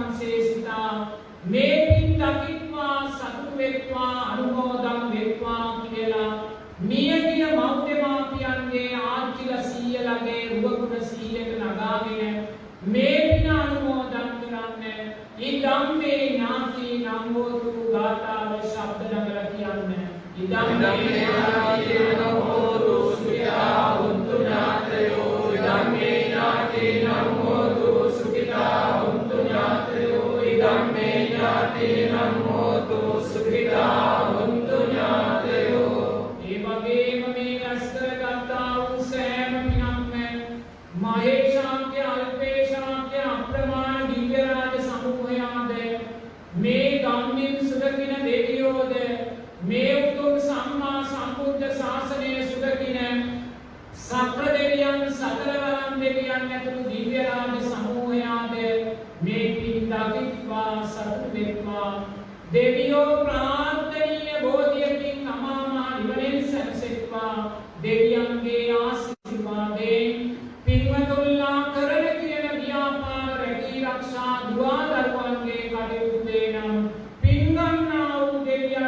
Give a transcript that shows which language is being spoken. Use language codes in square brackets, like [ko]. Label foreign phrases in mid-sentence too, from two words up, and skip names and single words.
[si] ශේෂිතා මේ පින් දකිත්වා සතුටු වෙත්වා අනුමෝදන් වෙත්වා කියලා මියගිය මව්දෙමාපියන්ගේ ආච්චිල සීයලගේ රුවගුණ සීයට නගාගෙන මේ පින අනුමෝදන් කරන්න [pi] ඉදම්මේ ඥාති නම්බෝතු [si] ගාථාව ශබ්ද නගර කියන්න [pi] ඉදම්මේ ඥාති නම්බෝතු සුඛිතා හුන්තු ඥාතයෝ ඉදම්මේ ඥාති නම්බෝතු සුඛිතා හුන්තු ඥාතයෝ ඉදම්මේ ඥාති නම්බෝතු සුඛිතා හුන්තු ඥාතයෝ [si] ඒ වගේම මේ රැස් කරගත්තා වූ සෑම පිනක්ම මහේශාක්‍ය අල්පේශාක්‍ය අප්‍රමාණ දිව්‍ය රාජ සමූහයාද මේ ගම්මින් සුරකින දෙවියෝද මේ උතුම් සම්මා සම්බුද්ධ ශාසනය සුරකින සක්‍ර දෙවියන් සතරවරම් දෙවියන් ඇතුළු දිව්‍ය රාජ සමූහයාද මේ පින් දකිත්වා සතුටු වෙත්වා දෙවියෝ ප්‍රාර්ථනීය බෝධියකින් අමාමා නිවනෙන් සැනසෙත්වා දෙවියන්ගේ ආශිර්වාදයෙන් පින්වතුන්ලා කරන කියන ව්‍යාපාර රැකී ආරක්ෂා දුවා දරුවන්ගේ කටයුතු දෙනම් පින්ගන්නා වූ